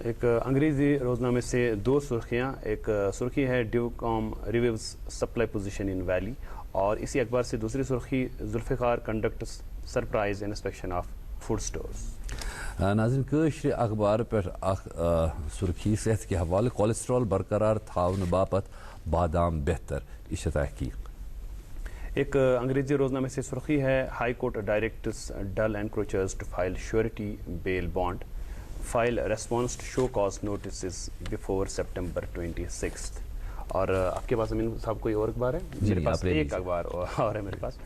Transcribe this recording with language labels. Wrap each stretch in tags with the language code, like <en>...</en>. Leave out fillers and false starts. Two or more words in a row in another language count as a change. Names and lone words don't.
<ur>ایک انگریزی روزنامے سے دو سرخیاں، ایک سرخی ہے</ur> <en>Divcom reviews supply position in valley,</en> <ur>اور اسی اخبار سے دوسری سرخی</ur> <en>Zulfiqar conduct surprise inspection of food stores.</en> <ur>ناظرین، کشمیر اخبار پر سرخی صحت کے حوالے</ur> <ks>कोलेस्ट्रॉल बरकरार थावन बापत बादाम बेहतर, इस तहकीक।</ks> <ur>ایک انگریزی روزنامے سے سرخی ہے</ur> <en>High Court directs Dal encroachers to file surety bail bond, file response to show cause notice before September 26.</en> <ur>اور آپ کے پاس امین صاحب کوئی اور اخبار ہے؟ میرے پاس ایک اخبار اور ہے میرے پاس.</ur>